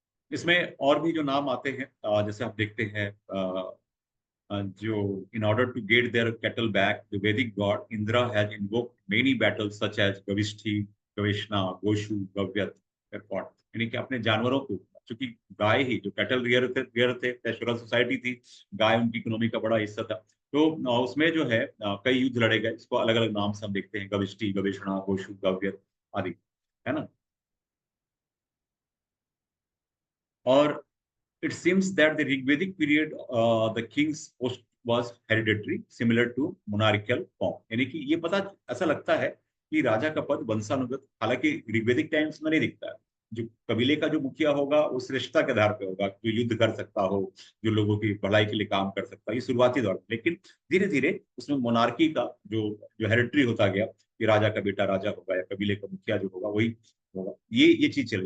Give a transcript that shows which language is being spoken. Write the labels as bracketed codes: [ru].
[hi] इसमें और भी जो नाम आते हैं, जैसे आप देखते हैं, जो [en] in order to get their cattle back, the Vedic god Indra has invoked many battles such as Gavishti, Gavishna, Goshu, Gavyat, Erpot। [hi] यानी कि अपने जानवरों को, चूंकि गाय ही जो कैटल रियर थे, पेस्टोरल सोसाइटी थी, गाय उनकी इकोनॉमी का बड़ा हिस्सा था। तो उसमें जो है कई युद्ध लड़े गए, इसको अलग अलग नाम से हम देखते हैं, गविष्टि, गवेषणा, गोशु, गव्यत आदि, है ना। [en] और it seems that the Rigvedic period, the king's post was hereditary, similar to monarchical form। [hi] यानी कि ये पता ऐसा लगता है कि राजा का पद वंशानुगत, हालांकि ऋग्वेदिक टाइम्स में नहीं दिखता है। जो कबीले का जो मुखिया होगा वो श्रेष्ठता के आधार पे होगा, जो युद्ध कर सकता हो, जो लोगों की भलाई के लिए काम कर सकता है, ये शुरुआती दौर में। लेकिन धीरे धीरे उसमें मोनार्की का जो जो हेरिटरी होता गया, कि राजा का बेटा राजा होगा, या कबीले का मुखिया जो होगा वही होगा, ये चीज चली।